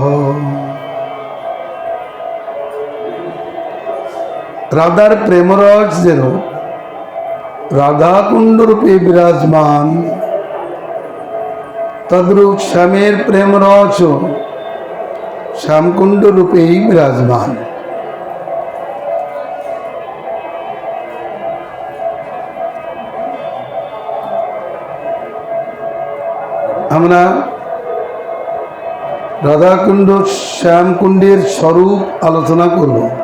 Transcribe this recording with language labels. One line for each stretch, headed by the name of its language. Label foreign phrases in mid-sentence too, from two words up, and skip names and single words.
Bangla: রাধার প্রেমরস যেন রাধা কুণ্ড রূপে বিরাজমান তদ্রূপ শ্যামের প্রেমরস শ্যামকুণ্ড রূপে হি বিরাজমান। আমরা রাধাকুণ্ড শ্যামকুণ্ডের স্বরূপ আলোচনা করব,